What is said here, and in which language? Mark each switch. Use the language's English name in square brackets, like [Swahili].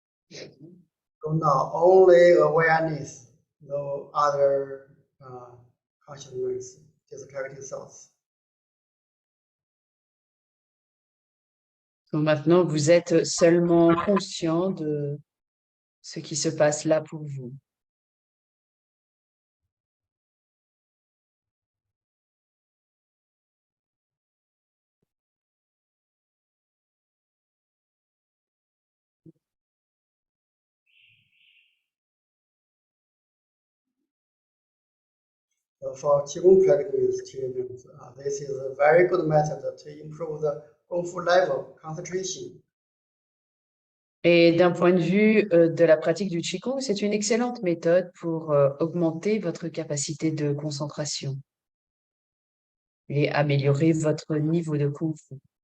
[English] So now only awareness, no other consciousness, just clarity thoughts. [French] Donc maintenant, vous êtes seulement conscient de ce qui se passe là pour vous. [English] So for Qigong practice students, this is a very good method to improve the Gongfu level, concentration. [French] Et d'un point de vue de la pratique du Qigong, c'est une excellente méthode pour augmenter votre capacité de concentration. et améliorer votre niveau de Kung Fu.